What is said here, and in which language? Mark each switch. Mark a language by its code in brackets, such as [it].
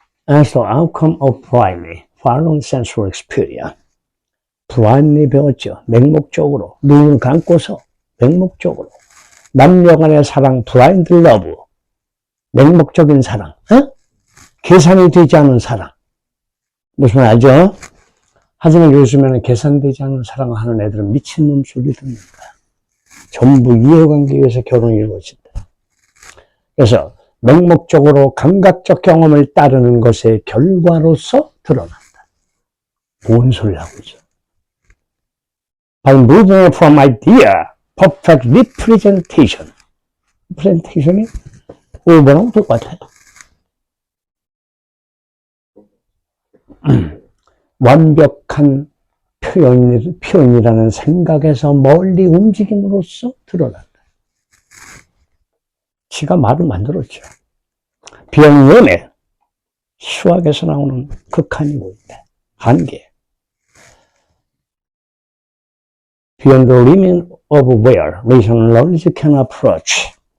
[en] As the outcome of blindly following sensual experience. [ko] blindly 배웠죠. 맹목적으로. 눈을 감고서 맹목적으로 남녀 간의 사랑, 블라인드 러브, 맹목적인 사랑, 계산이 되지 않은 사랑. 무슨 말 알죠? 하지만 요즘에는 계산되지 않은 사랑을 하는 애들은 미친놈 소리 듣는 거야. 전부 이해관계에 의해서 결혼이 이루어진다. 그래서 맹목적으로 감각적 경험을 따르는 것의 결과로서 드러난다. 뭔 소리 하고 있어? [en] By moving from idea, perfect representation. [ko] representation이 5번하고 똑같아요. 완벽한 표현이라는 생각에서 멀리 움직임으로써 드러난다. 지가 말을 만들었죠. 비영림의 수학에서 나오는 극한이 보인다. 한계. [en] Beyond the limit of where rational knowledge can approach.